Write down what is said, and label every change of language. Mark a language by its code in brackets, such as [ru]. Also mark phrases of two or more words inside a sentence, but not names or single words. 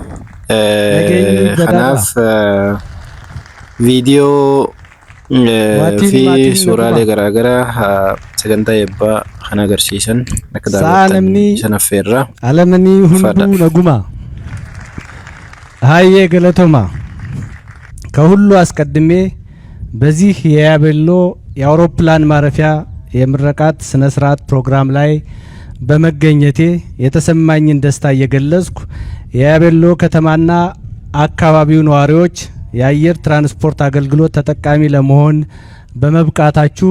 [om] Kanaaf viidiyoo fi suuraalee garaagaraa sagantaa eebbaa kan agarsiisan akka daawwattan san affeerra. Alamanii hunduu naguma haye [am] ገለቶማ ከሁሉ አስቀድሜ በዚህ የያቤሎ የአውሮፕላን ማረፊያ የምረቃት ስነ ስርዓት ፕሮግራም ላይ በመገኘቴ የተሰማኝን ደስታ እየገለጽኩ የያቤሎ ከተማና አካባቢው ነዋሪዎች የአየር ትራንስፖርት አገልግሎት ተጠቃሚ ለመሆን በመብቃታችሁ